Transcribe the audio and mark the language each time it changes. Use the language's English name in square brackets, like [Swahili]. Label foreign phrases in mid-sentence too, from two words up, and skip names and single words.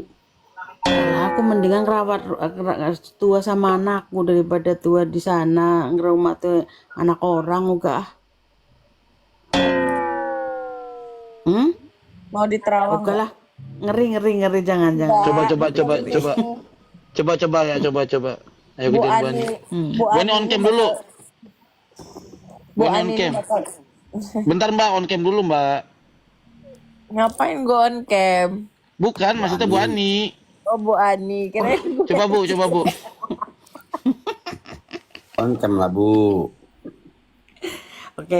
[Indonesian] Nah, aku mendingan rawat tua sama anakku daripada tua di sana ngerumah tuh anak orang juga. Mau diterawang. Oke lah. Ngeri jangan. Coba ya. Ayo Bu kejar Bu Ani, Ani. Bu Bu Ani [English] on cam [Indonesian] dulu. Bu Bu Ani on Ani cam. bakal- Bentar Mbak, [English] on cam [Indonesian] dulu Mbak. ngapain gue [English] on cam? [Indonesian] Bukan, maksudnya Bu Ani. Oh Bu Ani, kirain Coba Bu. [English] On cam [Indonesian] lah, Bu. Oke.